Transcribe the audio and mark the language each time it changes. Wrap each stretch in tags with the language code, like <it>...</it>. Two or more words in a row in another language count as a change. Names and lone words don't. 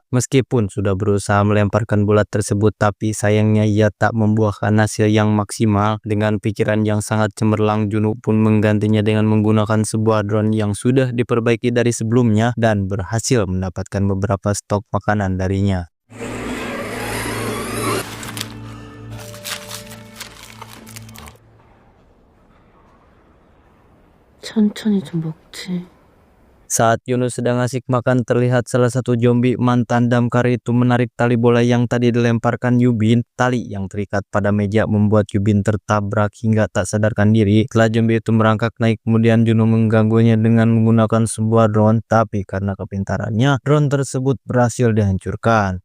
<id>Meskipun sudah berusaha melemparkan bola tersebut, tapi sayangnya ia tak membuahkan hasil yang maksimal. Dengan pikiran yang sangat cemerlang, Junwoo pun menggantinya dengan menggunakan sebuah drone yang sudah diperbaiki dari sebelumnya dan berhasil mendapatkan beberapa stok makanan darinya.</id> <ko>천천히 좀 먹지.</ko> <id>Saat Yunus sedang asik makan, terlihat salah satu zombie mantan damkar itu menarik tali bola yang tadi dilemparkan Yubin. Tali yang terikat pada meja membuat Yubin tertabrak hingga tak sadarkan diri. Setelah zombie itu merangkak naik, kemudian Junwoo mengganggunya dengan menggunakan sebuah drone, tapi karena kepintarannya, drone tersebut berhasil dihancurkan.</id>